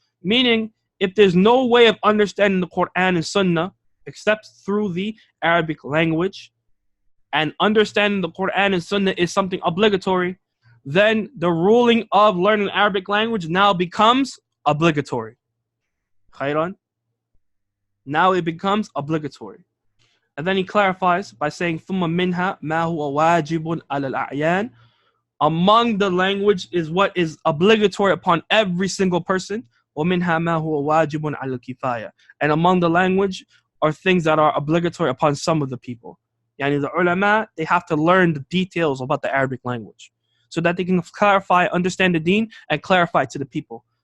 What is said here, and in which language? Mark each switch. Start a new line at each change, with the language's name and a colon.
English: Meaning, if there's no way of understanding the Quran and Sunnah except through the Arabic language, and understanding the Quran and Sunnah is something obligatory, then the ruling of learning Arabic language now becomes obligatory. Khairan? Now it becomes obligatory. And then he clarifies by saying,
Arabic: ثُمَّ مِنْهَا مَا هُوَ وَاجِبٌ عَلَى الْأَعْيَانِ.
English: Among the language is what is obligatory upon every single person.
Arabic: وَمِنْهَا مَا هُوَ وَاجِبٌ عَلَى الْكِفَايَةِ.
English: And among the language are things that are obligatory upon some of the people. Yani the ulama, they have to learn the details about the Arabic language so that they can clarify, understand the deen, and clarify to the people.